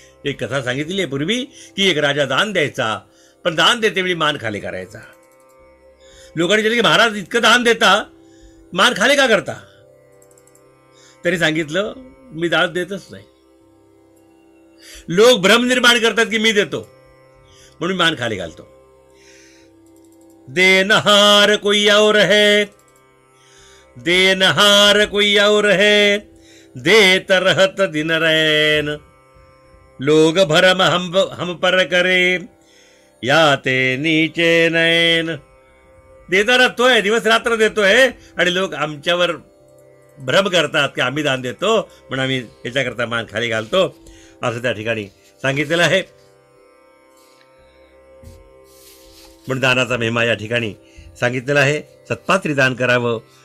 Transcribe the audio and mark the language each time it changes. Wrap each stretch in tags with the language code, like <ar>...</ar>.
<mr>एक कथा सांगितली आहे पूर्वी की एक राजा दान द्यायचा, पण दान देतेवेळी मान खाली करायचा. लोकांनी विचारलं की महाराज इतकं दान देता, मान खाली का करता? तरी सांगितलं मी दान देतच नाही. लोक भ्रम निर्माण करतात की मी देतो म्हणून मान खाली घालतो.</mr> <hi>देनहार कोई और है, देनहार कोई और है, देत रहत दिन रैन, लोग भरम हम पर करे, या ते नीचे नैन.</hi> <mr>देताना तोय, दिवस रात्र देतोय, आणि लोक आमच्यावर भ्रम करतात की आम्ही दान देतो म्हणून आम्ही याच्याकरता मान खाली घालतो, असं त्या ठिकाणी सांगितलेलं आहे. पण दानाचा महिमा या ठिकाणी सांगितलेला आहे. सत्पात्री दान करावं.</mr>